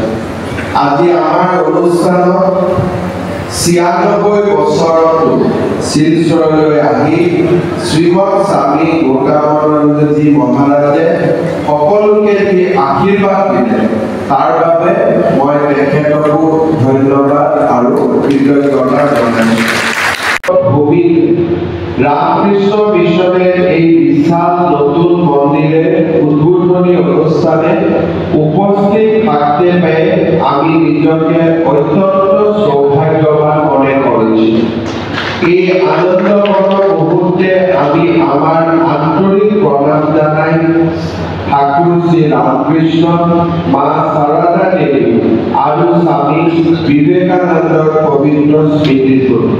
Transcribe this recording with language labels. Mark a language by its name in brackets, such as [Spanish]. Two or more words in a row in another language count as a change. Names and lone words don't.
[Assamese] আজি আমাৰ অনুষ্ঠানত ৯৬ বছৰতো শিলচৰলৈ আহি শ্ৰীমৎ স্বামী গৌতমানন্দজি মহাৰাজে সকলোকে যি আশীৰ্বাদ দিলে তাৰ বাবে মই তেখেতকো ধন্যবাদ আৰু কৃতজ্ঞতা জনাইছোঁ। [Bangla] রামকৃষ্ণ মিশনের এই বিশাল নতুন মন্দিরের উদ্বোধনী অনুষ্ঠানে উপস্থিত থাকতে পেয়ে আমি নিজকে অত্যন্ত সৌভাগ্যবান মনে করেছি। এই আনন্দময় মুহূর্তে আমি আমার আন্তরিক প্রণাম জানাই ঠাকুর শ্রী রামকৃষ্ণ, মা সারদা দেবী আর স্বামী বিবেকানন্দর পবিত্র স্মৃতির প্রতি।